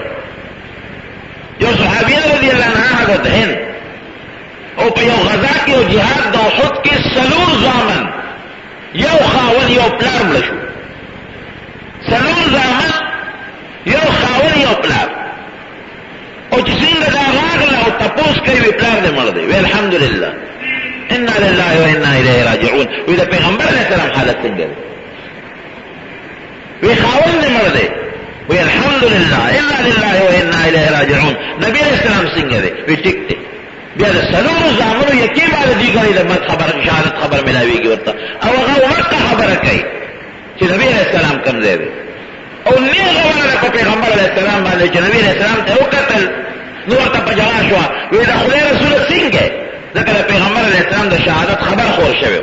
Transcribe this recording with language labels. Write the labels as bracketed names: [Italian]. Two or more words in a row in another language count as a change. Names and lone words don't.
[Pashto] یو صحابیه [Arabic] رضی الله عنها [Pashto] حضرت هند او په یو غزا کې یو جهاد د احد کې 4 زامن، یو خاون یو پلار مړه شو. 4 زامن یو خاون یو پلار. او چې څنګه دا راغله او تپوس کوي وی پلار دې مړ دی، وی الحمدلله [Arabic] انا لله و انا الیه راجعون. [Pashto] وی د پیغمبر [Arabic] علیه السلام [Pashto] حالت څنګه دی؟ وی خاون دې مړ دی، وی الحمدلله [Arabic] انا لله و انا الیه راجعون. [Pashto] نبی [Arabic] علیہ السلام [Pashto] څنګه دی؟ وی ټیک دی. بیا د 4 زامنو یکی باندې دی کوي د مت خبر شهادت خبر ملاویږي ورته، او هغه ورته خبره کوي چې نبی [Arabic] علیہ السلام [Pashto] کوم ځای دی. او نیغه ورته په پیغمبر [Arabic] علیہ السلام [Pashto] باندې چې نبی [Arabic] علیہ السلام [Pashto] ته وکتل نو ورته په جواب شو وی د خدای رسول څنګه ځکه د پیغمبر [Arabic] علیہ السلام [Pashto] د شهادت خبر خور شوی.